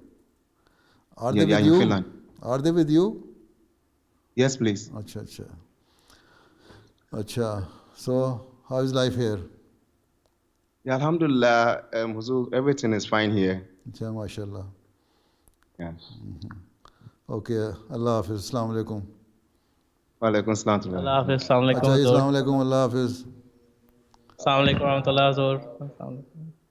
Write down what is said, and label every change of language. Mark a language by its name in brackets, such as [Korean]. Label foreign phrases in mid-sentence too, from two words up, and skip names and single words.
[English] Are Yeah, they they are with in you? Finland. Are they with you? Yes, please. [Urdu] اچھا، اچھا۔ اچھا. [English] So, how is life here? Yeah, alhamdulillah, Wuzu, everything is fine here. [Urdu] اچھا، ماشاءاللہ. [English] Yes. [Urdu] Okay. اللہ حافظ۔ السلام علیکم. و علیکم سلام. اللہ حافظ. السلام علیکم اچھا حضور. السلام علیکم. اللہ حافظ. السلام علیکم ورحمۃ اللہ حضور. السلام علیکم.